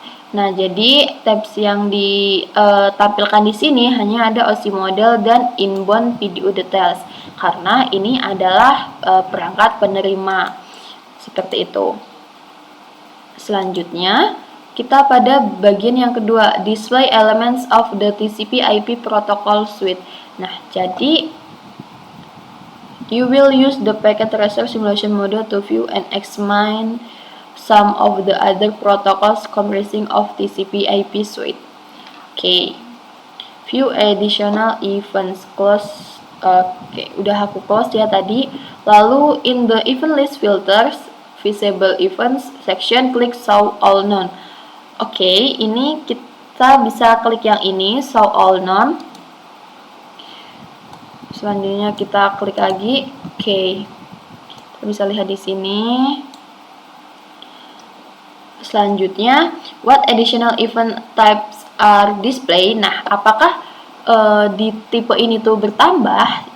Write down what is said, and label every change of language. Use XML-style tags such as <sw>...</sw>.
<id>Nah, jadi tabs yang ditampilkan di sini hanya ada OSI model dan inbound PDU details karena ini adalah perangkat penerima. Seperti itu. Selanjutnya, kita pada bagian yang kedua,</id> <en>display elements of the TCP/IP protocol suite.</en> <id>Nah, jadi</id> <en>You will use the packet tracer simulation model to view and examine some of the other protocols comprising of TCP/IP suite. Oke. View additional events.</en> <id>Close. Oke, udah aku close ya tadi.</id> <en>Lalu in the event list filters, visible events section, klik show all known.</en> <id>Oke, ini kita bisa klik yang ini, show all known. Selanjutnya kita klik lagi. Oke. Kita bisa lihat di sini.</id> <en>Selanjutnya, what additional event types are displayed?</en> <id>Nah, apakah di tipe ini tuh bertambah?</id>